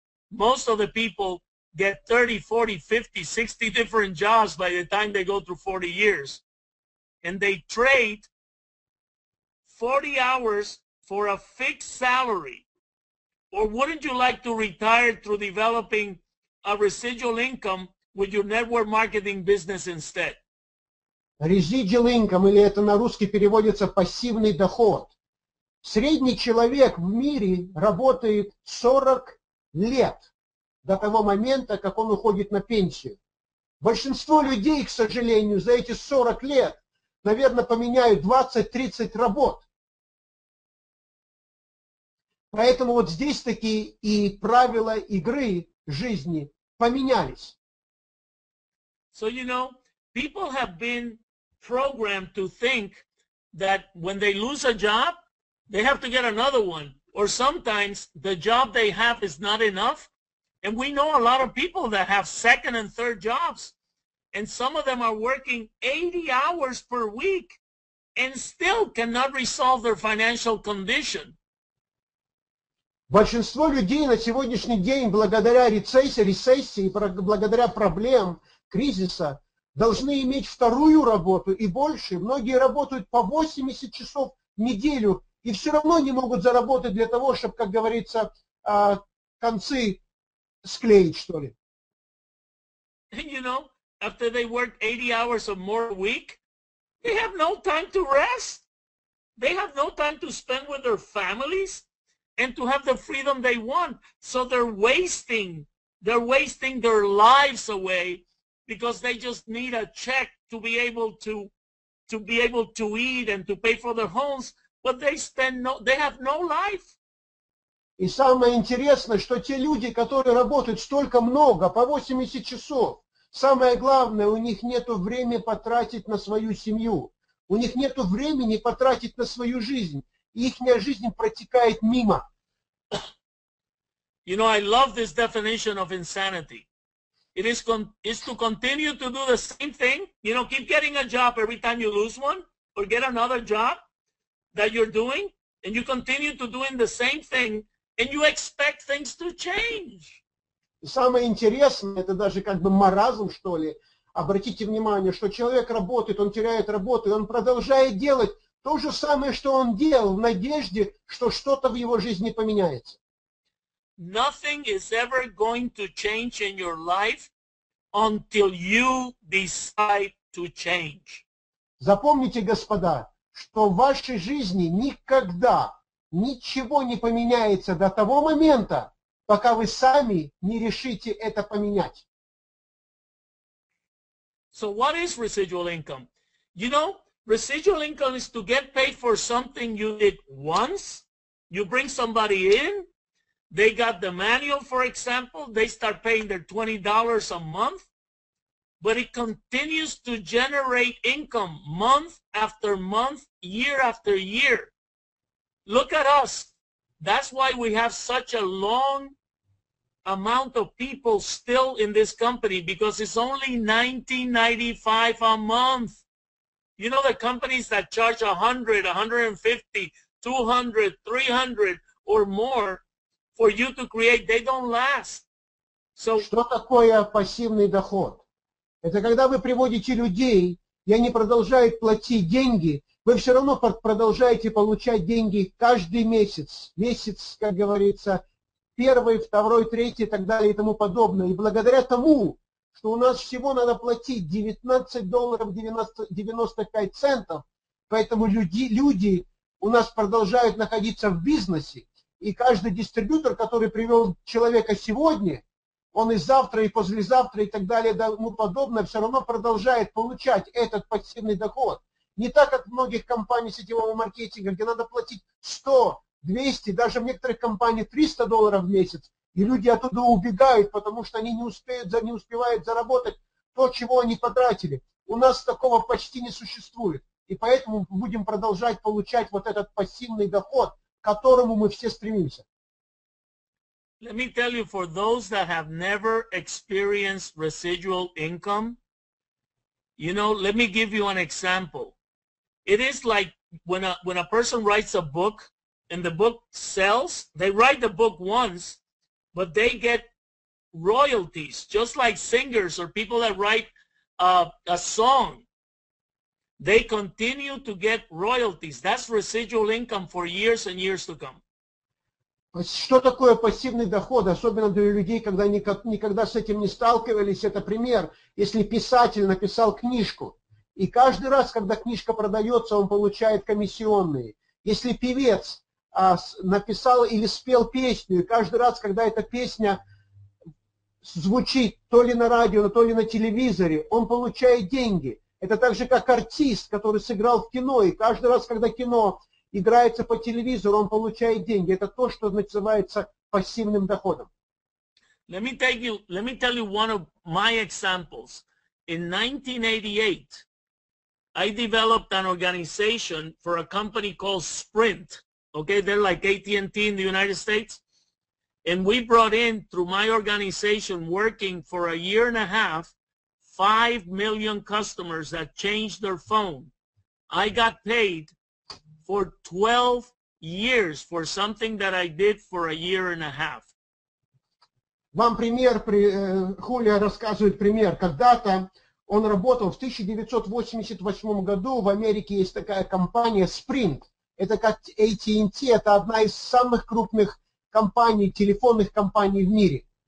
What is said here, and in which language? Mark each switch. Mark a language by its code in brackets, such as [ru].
[en] Most of the people get 30, 40, 50, 60 different jobs by the time they go through 40 years. And they trade 40 hours for a fixed salary. Or wouldn't you like to retire through developing a residual income with your network marketing business instead? [ru] Residual income, или это на русский переводится пассивный доход. Средний человек в мире работает 40 лет до того момента, как он уходит на пенсию. Большинство людей, к сожалению, за эти 40 лет, наверное, поменяют 20-30 работ. Поэтому вот здесь такие и правила игры жизни поменялись. [en] So, you know, people have been programmed to think that when they lose a job, they have to get another one. Or sometimes the job they have is not enough. And we know a lot of people that have second and third jobs. And some of them are working 80 hours per week and still cannot resolve their financial condition. [ru] Большинство людей на сегодняшний день благодаря рецессии, благодаря проблемам, кризиса, должны иметь вторую работу и больше. Многие работают по 80 часов в неделю и все равно не могут заработать для того, чтобы, как говорится, концы склеить, что ли. [en] And you know, after they work 80 hours or more a week, they have no time to rest. They have no time to spend with their families and to have the freedom they want. So they're wasting their lives away because they just need a check to be able to eat and to pay for their homes, but they have no life. [ru] И самое интересное, что те люди, которые работают столько много, по 80 часов, самое главное, у них нет времени потратить на свою семью. У них нет времени потратить на свою жизнь. И их жизнь протекает мимо. [en] You know, I love this definition of insanity. It is to continue to do the same thing. You know, keep getting a job every time you lose one, or get another job that you're doing, and you continue to doing the same thing, and you expect things to change. [ru] И самое интересное, это даже как бы маразм, что ли. Обратите внимание, что человек работает, он теряет работу, и он продолжает делать то же самое, что он делал, в надежде, что что-то в его жизни поменяется. [en] Nothing is ever going to change in your life until you decide to change. [ru] Запомните, господа, что в вашей жизни никогда ничего не поменяется до того момента, пока вы сами не решите это поменять. [en] So what is residual income? You know, residual income is to get paid for something you did once. You bring somebody in, they got the manual, for example, they start paying their $20 a month, but it continues to generate income month after month, year after year. Look at us. That's why we have such a long amount of people still in this company, because it's only $19.95 a month. You know, the companies that charge 100, 150, 200, 300 or more for you to create, they don't last. So, [ru] что такое пассивный доход? Это когда вы приводите людей, и они продолжают платить деньги, вы все равно продолжаете получать деньги каждый месяц. Месяц, как говорится, первый, второй, третий и так далее и тому подобное. И благодаря тому, что у нас всего надо платить $19.95, поэтому люди у нас продолжают находиться в бизнесе. И каждый дистрибьютор, который привел человека сегодня, он и завтра, и послезавтра, и так далее, и тому подобное, все равно продолжает получать этот пассивный доход. Не так, как в многих компаниях сетевого маркетинга, где надо платить 100, 200, даже в некоторых компаниях $300 в месяц, и люди оттуда убегают, потому что они не успевают заработать то, чего они потратили. У нас такого почти не существует. И поэтому мы будем продолжать получать вот этот пассивный доход, к которому мы все стремимся. [en] let me tell you, for those that have never experienced residual income, you know, let me give you an example. It is like when a person writes a book and the book sells, they write the book once, but they get royalties, just like singers or people that write a song. They continue to get royalties. That's residual income for years and years to come. [ru] Что такое пассивный доход, особенно для людей, когда никогда с этим не сталкивались? Это пример, если писатель написал книжку, и каждый раз, когда книжка продается, он получает комиссионные. Если певец написал или спел песню, и каждый раз, когда эта песня звучит то ли на радио, то ли на телевизоре, он получает деньги. Это так же, как артист, который сыграл в кино, и каждый раз, когда кино играется по телевизору, он получает деньги. Это то, что называется пассивным доходом. [en] Let me tell you one of my examples. In 1988, I developed an organization for a company called Sprint. Okay, they're like AT&T in the United States. And we brought in, through my organization, working for a year and a half, 5 million customers that changed their phone. I got paid for 12 years for something that I did for a year and a half. [ru] Вам пример, Хулио рассказывает пример. Когда-то он работал в 1988 году, в Америке есть такая компания Sprint. Это как AT&T, это одна из самых крупных компаний, телефонных компаний в мире.